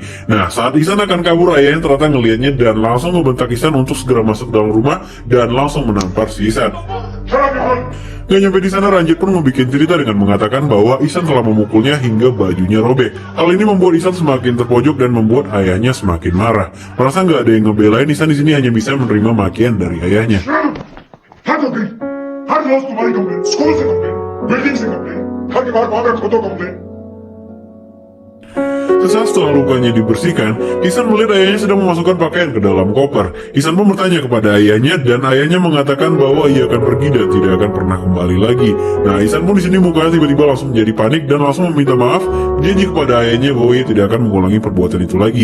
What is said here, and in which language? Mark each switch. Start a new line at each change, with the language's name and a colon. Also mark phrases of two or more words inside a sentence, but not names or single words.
Indonesian: Nah, saat Ihsan akan kabur, ayahnya ternyata ngelihatnya dan langsung membentak Ihsan untuk segera masuk dalam rumah dan langsung menampar si Ihsan. Gak nyampe di sana, Ranjit pun membuat cerita dengan mengatakan bahwa Ihsan telah memukulnya hingga bajunya robek. Hal ini membuat Ihsan semakin terpojok dan membuat ayahnya semakin marah. Merasa nggak ada yang ngebelain, Ihsan di sini hanya bisa menerima makian dari ayahnya.
Hindi: हर नौकरी हर रोज तुम्हारी कंप्लेन स्कूल से कंप्लेन बिल्डिंग से कंप्लेन घर के बाहर भाग खोदो कंप्लेन।
Indonesian: Sesaat setelah lukanya dibersihkan, Ihsan melihat ayahnya sedang memasukkan pakaian ke dalam koper. Ihsan pun bertanya kepada ayahnya dan ayahnya mengatakan bahwa ia akan pergi dan tidak akan pernah kembali lagi. Nah, Ihsan pun di sini mukanya tiba-tiba langsung menjadi panik dan langsung meminta maaf, janji kepada ayahnya bahwa ia tidak akan mengulangi perbuatan itu lagi.